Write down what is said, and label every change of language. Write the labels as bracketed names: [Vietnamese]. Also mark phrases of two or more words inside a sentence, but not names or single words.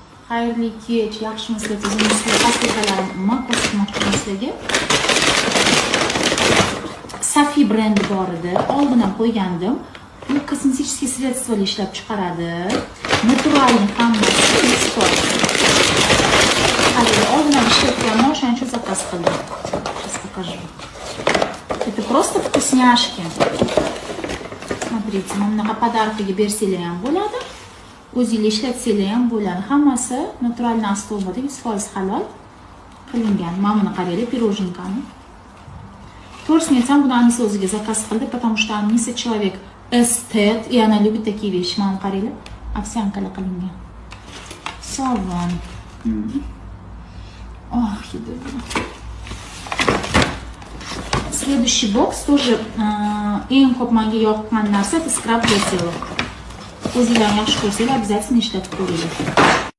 [Uzbek] Xayrli kech, yaxshimisizlar, sizlarga takliflarim umuman ko'rsatmoqchiman sizlarga. Safi brendi bor edi, oldin ham qo'ygandim. Bu kosmetik sredstva ishlab chiqaradi. Naturalniy hammasi eksport. Hali oldin ham ishlatganman, o'shaning uchun zakaz qildim. [Russian] Сейчас покажу. Это просто вкусняшки. Смотрите, [Uzbek] mana bunaqa podarkaga bersanglar ham bo'ladi. O'zingizlar ishlatsanglar ham bo'ladi. Hammasi [Russian] натуральный основада, [Uzbek] 100% halol qilingan. Mana buni qaranglar, pirojninkani. To'g'risini aytsam, buni Anisa o'ziga zakaz qildi, [Russian] потому что Anisa человек эстет, и она любит такие вещи. [Uzbek] Mana qaranglar, овсянкаlar qilingan. Sovun. [Russian] Ох, Следующий бокс тоже [Uzbek] eng ko'p menga yoqqan narsa, [Russian] это скраб для тела. [Uzbek] O'zingizlar yaxshi ko'rsanglar, обязательно ishlatib ko'ringlar.